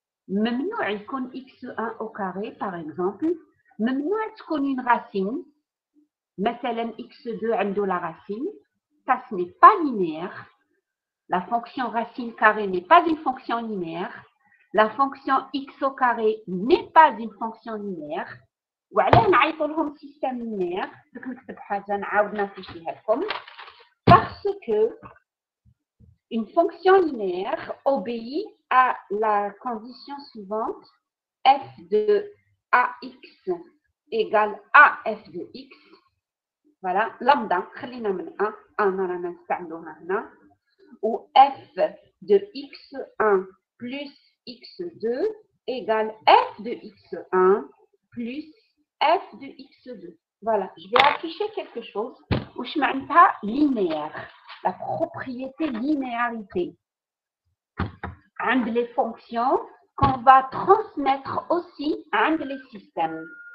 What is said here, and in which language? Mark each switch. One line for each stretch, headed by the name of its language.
Arabic: ممنوع يكون
French: x1 au carré par exemple.
Arabic: ممنوع تكون
French: une racine.
Arabic: مثلا x2 عنده
French: la racine. Ça, ce n'est pas linéaire. La fonction racine carrée n'est pas une fonction linéaire. La fonction x au carré n'est pas une fonction linéaire.
Arabic: وعلاه نعيطوا لهم système linéaire. دوك نكتب حاجة نعاود نافيشيها لكم.
French: Parce que une fonction linéaire obéit à la condition suivante, f de ax égale af de x.
Arabic: Voilà, lambda, خلينا من A, أنا رانا نستعملوها هنا.
French: Ou f de x1 plus x2 égale f de x1 plus f de x2. Voilà, je vais afficher quelque chose où je m'appelle linéaire. La propriété linéarité. Un les fonctions qu'on va transmettre aussi à les systèmes.